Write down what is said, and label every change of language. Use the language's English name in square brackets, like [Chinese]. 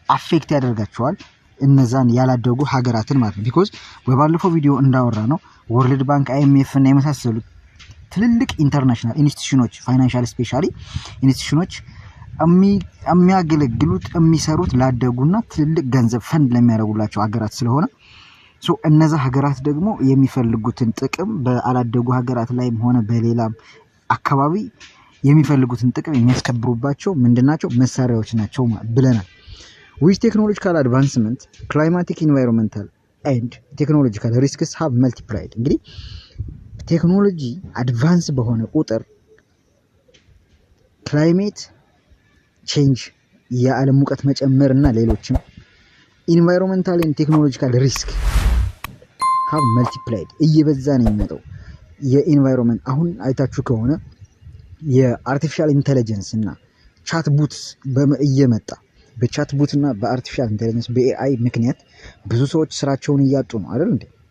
[Amharic] አፌክት ያደርጋቸዋል እነዛን ያላደጉ ሀገራትን ማለት ነው። ቢኮዝ በባለፈው ቪዲዮ እንዳወራ ነው ወርልድ ባንክ፣ አይኤምኤፍ እና የመሳሰሉት ትልልቅ ኢንተርናሽናል ኢንስቲትዩሽኖች ፋይናንሻል ስፔሻሊ ኢንስቲትዩሽኖች የሚያገለግሉት የሚሰሩት ላደጉና ትልልቅ ገንዘብ ፈንድ ለሚያደርጉላቸው ሀገራት ስለሆነ ሶ እነዛ ሀገራት ደግሞ የሚፈልጉትን ጥቅም በአላደጉ ሀገራት ላይም ሆነ በሌላም አካባቢ የሚፈልጉትን ጥቅም የሚያስከብሩባቸው ምንድናቸው? መሳሪያዎች ናቸው ብለናል። [English] with technological advancement, climatic, environmental and technological risks have multiplied. [Amharic] እንግዲህ ቴክኖሎጂ አድቫንስ በሆነ ቁጥር ክላይሜት ቼንጅ የዓለም ሙቀት መጨመርና ሌሎችም [English] ኢንቫይሮንመንታል ኤንድ ቴክኖሎጂካል ሪስክ ሃቭ መልቲፕላይድ [Amharic] እየበዛ ነው የሚመጣው። የኢንቫይሮንመንት አሁን አይታችሁ ከሆነ የአርቲፊሻል ኢንተለጀንስ እና ቻት ቡትስ እየመጣ በቻት ቡት እና በአርቲፊሻል ኢንተለጀንስ በኤአይ ምክንያት ብዙ ሰዎች ስራቸውን እያጡ ነው አይደል እንዴ?